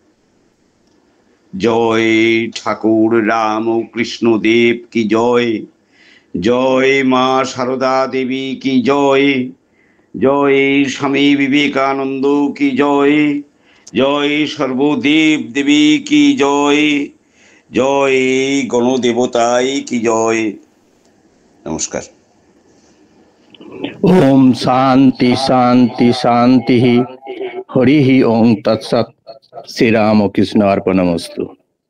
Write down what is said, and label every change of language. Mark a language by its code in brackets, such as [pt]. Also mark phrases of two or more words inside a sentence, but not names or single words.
[bn] জয় ঠাকুর রাম ও কৃষ্ণ দেব কি জয়, জয় মা সারদা দেবী কি জয়, জয় স্বামী বিবেকানন্দ কি জয়, জয় সর্বদেব দেবী কি জয়, জয় গণদেবতাই কি জয়। নমস্কার। [sa] ओम शांति शांति शांति। हरि ओम तत्सत्। श्री राम कृष्ण अर्पणमस्तु।